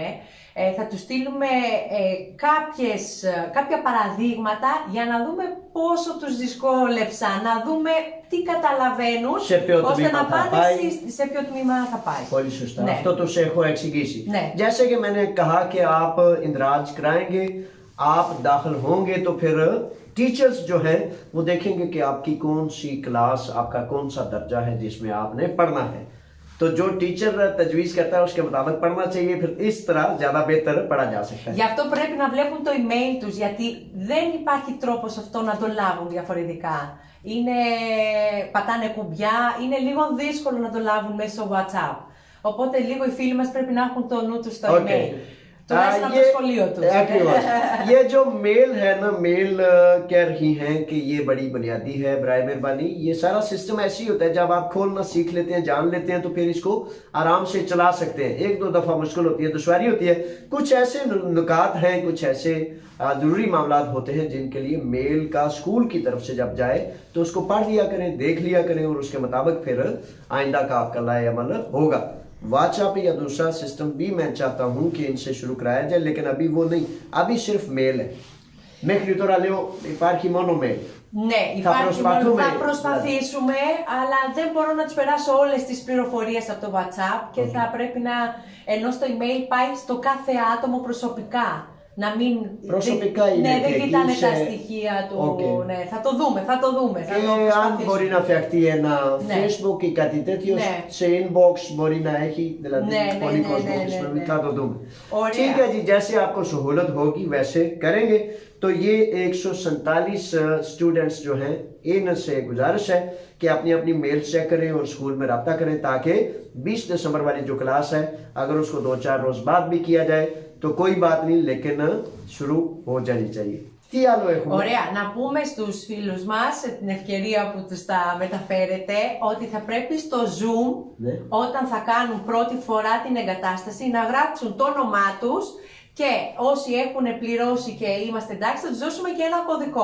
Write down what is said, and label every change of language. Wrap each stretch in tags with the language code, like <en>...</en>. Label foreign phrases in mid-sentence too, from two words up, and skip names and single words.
<el>Θα τους στείλουμε κάποια παραδείγματα για να δούμε πόσο τους δυσκόλεψα, να δούμε τι καταλαβαίνουν, ώστε να πάνε σε ποιο τμήμα θα πάει. Πολύ σωστά. Ναι. Αυτό τους έχω εξηγήσει. Ναι.</el> <ur>جیسے کہ میں نے کہا کہ آپ اندراج کرائیں گے، آپ داخل ہوں گے تو پھر ٹیچرز جو ہیں وہ دیکھیں گے کہ آپ کی کون سی کلاس، آپ کا کون سا درجہ ہے جس میں آپ نے پڑھنا ہے. تو جو ٹیچر تجویز کرتا ہے اس کے مطابق پڑھنا چاہیے، پھر اس طرح زیادہ بہتر پڑھا جا سکتا ہے.</ur> <el>Γι' αυτό πρέπει να βλέπουν το email τους, γιατί δεν υπάρχει τρόπος αυτό να το λάβουν διαφορετικά. Πατάνε κουμπιά, είναι λίγο δύσκολο να το λάβουν μέσω WhatsApp. Οπότε λίγο οι φίλοι μας πρέπει να έχουν το νου τους στο email. Τουλάχιστον από το σχολείο τους. ακριβώς.</el> <ur>یہ جو میل ہے نا، میل کہہ رہی ہیں کہ یہ بڑی بنیادی ہے، برائے مہربانی یہ سارا سسٹم ایسے ہی ہوتا ہے، جب آپ کھولنا سیکھ لیتے ہیں، جان لیتے ہیں، تو پھر اس کو آرام سے چلا سکتے ہیں. ایک دو دفعہ مشکل ہوتی ہے، دشواری ہوتی ہے، کچھ ایسے نکات ہیں، کچھ ایسے ضروری معاملہ ہوتے ہیں جن کے لیے میل کا سکول کی طرف سے جب جائے تو اس کو پڑھ لیا کریں، دیکھ لیا کریں، اور اس کے مطابق پھر آئندہ کا آپ کا لائحہ عمل ہوگا. واٹس ایپ یا دوسرا سسٹم بھی میں چاہتا ہوں کہ ان سے شروع کرایا جائے، لیکن ابھی وہ نہیں، ابھی صرف میل ہے</ur> <el>μέχρι τώρα λέω υπάρχει μόνο mail. Ναι, υπάρχει μόνο, θα προσπαθήσουμε, αλλά δεν μπορώ να τους περάσω όλες τις πληροφορίες από το WhatsApp και θα πρέπει να, ενώ στο email πάει στο κάθε άτομο προσωπικά. Να μην. Προσωπικά είναι. Ναι, δεν κοιτάνε τα στοιχεία του. Ναι, θα το δούμε, θα το δούμε. Αν μπορεί να φτιαχτεί ένα Facebook ή κάτι τέτοιο σε inbox μπορεί να έχει, δηλαδή πολύ κόσμο χρησιμοποιεί, θα το δούμε.</el> <ur>ٹھیک ہے جی، جیسے آپ کو سہولت ہوگی ویسے کریں گے. تو یہ 147 سٹوڈنٹس جو ہیں، ان سے گزارش ہے کہ اپنی اپنی میل چیک کریں اور سکول میں رابطہ کریں، تاکہ 20 دسمبر والی جو کلاس ہے اگر اس کو 2-4 روز بعد بھی کیا جائے تو کوئی بات نہیں، لیکن شروع ہو جانی چاہیے.</ur> <el>Τι άλλο έχουμε? Ωραία, να πούμε στους φίλους μας, σε την ευκαιρία που τους τα μεταφέρετε, ότι θα πρέπει στο Zoom, όταν θα κάνουν πρώτη φορά την εγκατάσταση, να γράψουν το όνομά τους και όσοι έχουν πληρώσει και είμαστε εντάξει, θα τους δώσουμε και ένα κωδικό.</el>